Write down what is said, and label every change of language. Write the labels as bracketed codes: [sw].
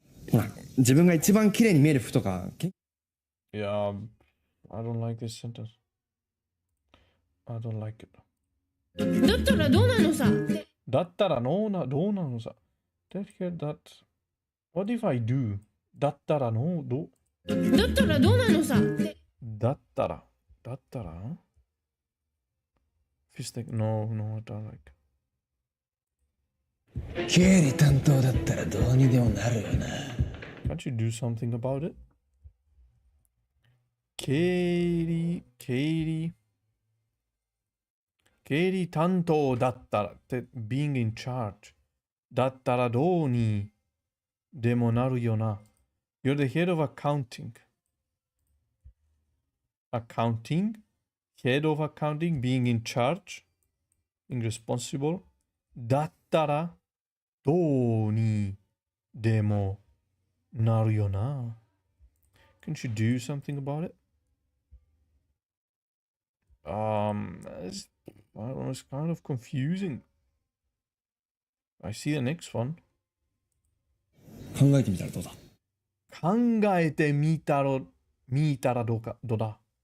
[ja] ほら、自分が一番綺麗に見える服とか。 [en] Yeah, I don't like this sentence. I don't like it. [ja] だったらどうなのさ。だったらどうなのさ。 [en] That here, that. What if I do? [ja] だったらどうだったらどうなのさ。 [en] だったら Fish like, no, I don't like. [ja] 経理担当だったらどうにでもなるよな。 [en] Can't you do something about it? [ja] 経理担当だったらって [en] being in charge [ja] だったらどうにでもなるよな。 [en] You're the head of accounting. Accounting, head of accounting, being in charge, being responsible. [ja] だったらどうにでもなるよな。 [en] Can't you do something about it? I don't know, it's kind of confusing. I see the next one. [ja] 考えてみたらどうだ。考えてみたらどうだ。